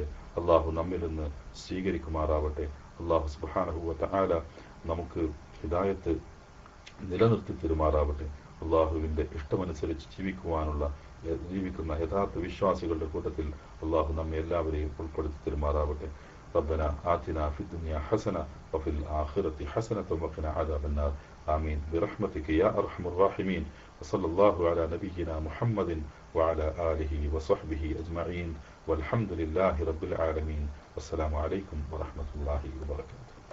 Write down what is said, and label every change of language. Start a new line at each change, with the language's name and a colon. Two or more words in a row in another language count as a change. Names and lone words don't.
Malayalam: അല്ലാഹു നമ്മിൽ നിന്ന് സ്വീകരിക്കുമാറാവട്ടെ. അല്ലാഹു
Arabic: سبحانه وتعالى
Malayalam: നമുക്ക് ഹിദായത്ത് നിലനിർത്തി തരുമാറാവട്ടെ. അല്ലാഹുവിന്റെ ഇഷ്ടമനുസരിച്ച് ജീവിക്കുന്ന യഥാർത്ഥ വിശ്വാസികളുടെ കൂട്ടത്തിൽ അല്ലാഹു നമ്മെ എല്ലാവരെയും ഉൾപ്പെടുത്തി തരുമാറാവട്ടെ.
Arabic: ربنا آتنا في الدنيا حسنة وفي الآخرة حسنة وقنا عذاب النار آمين برحمتك يا أرحم الراحمين. وصلى الله على نبينا محمد وعلى آله وصحبه أجمعين والحمد لله رب العالمين. والسلام عليكم ورحمة الله وبركاته.